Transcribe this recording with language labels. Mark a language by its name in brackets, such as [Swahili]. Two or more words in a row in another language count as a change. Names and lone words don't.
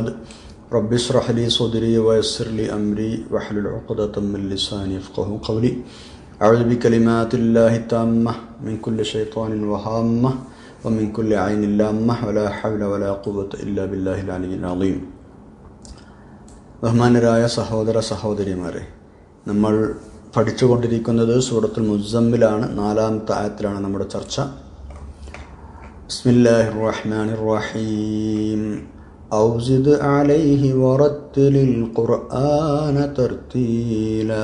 [Arabic] رب اشرح لي صدري ويسر لي أمري واحلل عقدة من لساني يفقهوا قولي. أعوذ بكلمات الله التامة من كل شيطان وهامة ومن كل عين لامة ولا حول ولا قوة إلا بالله العلي العظيم. [Malayalam] ബഹുമാനരായ സഹോദര സഹോദരിമാരെ, നമ്മൾ പഠിച്ചുകൊണ്ടിരിക്കുന്നത് സൂറത്തുൽ മുസമ്മിലാണ്. 4-ാമത്തെ ആയത്തിലാണ് നമ്മുടെ ചർച്ച. [Arabic] بسم الله الرحمن الرحيم. أو زد عليه ورتل القرآن ترتيلا.